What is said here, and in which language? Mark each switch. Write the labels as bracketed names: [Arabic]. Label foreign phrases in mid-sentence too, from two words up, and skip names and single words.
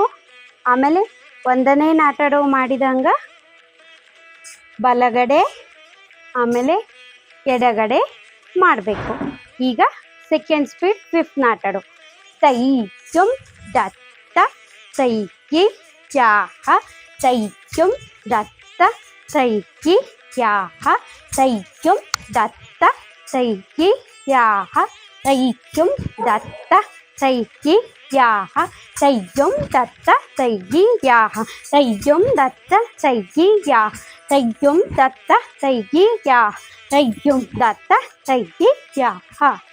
[Kannada] ಆಮೇಲೆ ಒಂದನೇ ನಾಟಡವು ಮಾಡಿದಂಗ ಬಲಗಡೆ ಆಮೇಲೆ ಎಡಗಡೆ ಮಾಡಬೇಕು. ಈಗ ಸೆಕೆಂಡ್ ಸ್ಪೀಡ್ ಫಿಫ್ತ್ ನಾಟಡು. ತೈ ಚುಂ ದತ್ತ ತೈ ಕಿ ಯಾಹ ತೈ ಚುಂ ದತ್ತ ತೈ ಕಿ ಯಾಹ ತೈ ಚುಂ ದತ್ತ ತೈ ಕಿ ಯಾಹ ತೈ ಚುಂ ದತ್ತ ತೈ ಕಿ ಯಾಹ ತೈ ಜುಂ ದತ್ತ ತೈ ಗಿ ಯಾಹ ತೈ ಜುಂ ದತ್ತ ತೈ ಗಿ ಯಾಹ ತೈ ಜುಂ ದತ್ತ ತೈ ಗಿ ಯಾಹ ತೈ ಜುಂ ದತ್ತ ತೈ ಗಿ ಯಾಹ.